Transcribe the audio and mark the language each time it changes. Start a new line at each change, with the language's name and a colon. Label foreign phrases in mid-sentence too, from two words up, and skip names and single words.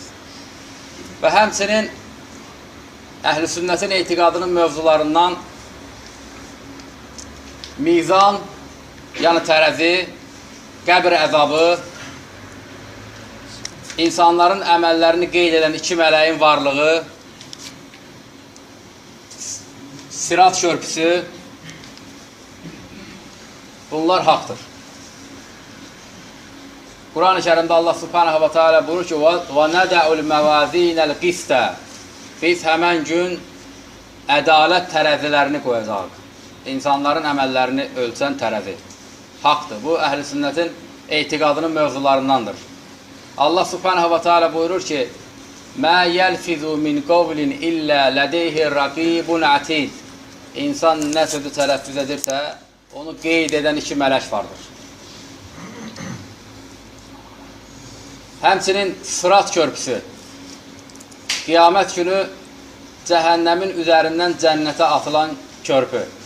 Azerbaijani: Və həmçinin Əhl-i Sünnətin etiqadının mövzularından mizan, yəni tərəzi, qəbr əzabı, insanların əməllərini qeyd edən iki mələyin varlığı, sirat körpüsü, bunlar haqdır. Quran-ı Kərimdə Allah
Arabic: سبحانه وتعالى
Azerbaijani: buyurur ki,
Arabic: وَنَدَعُ الْمَوَازِينَ الْقِسْتَ
Azerbaijani: Biz həmən gün ədalət tərəzilərini qoyacaq. İnsanların əməllərini ölçən tərəzi. Haqdır. Bu, Əhl-i Sünnətin etiqadının mövzularındandır. Allah
Arabic: سبحانه وتعالى
Azerbaijani: buyurur ki,
Arabic: مَا يَلْفِذُ مِنْ قَوْلٍ إِلَّا لَدَيْهِ رَقِيبٌ عَتِيدٌ
Azerbaijani: İnsan nə sözü tələffüz edirsə, onu qeyd edən iki mələk vardır. Həmçinin sırat körpüsü, qiyamət günü cəhənnəmin üzərindən cənnətə atılan körpü.